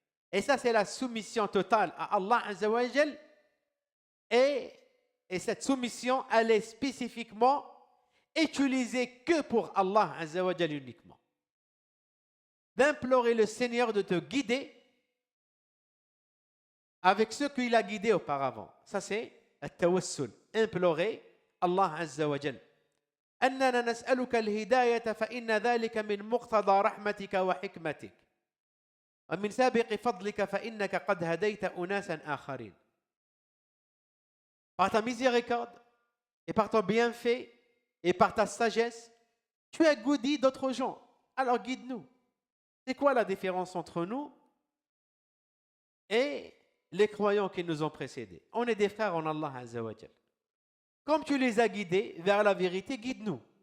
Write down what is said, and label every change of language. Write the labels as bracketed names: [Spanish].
[French] Et ça, c'est la soumission totale à Allah Azza wa Jal. Et cette soumission, elle est spécifiquement utilisée que pour Allah Azza wa Jal uniquement. D'implorer le Seigneur de te guider avec ce qu'il a guidé auparavant. Ça, c'est التوسل. Implorer Allah Azza wa Jal. [Arabic] أننا نسألك الهداية فإن ذلك من مقتضى رحمتك وحكمتك ومن سابق فضلك فإنك قد هديت أناسا آخرين. [French] Par ta miséricorde et par ton bienfait et par ta sagesse, tu as guidé d'autres gens. Alors guide-nous. C'est quoi la différence entre nous et les croyants qui nous ont précédés? On est des frères en Allah Azza wa Jal. Comme tu les as guidés vers la vérité, guide-nous.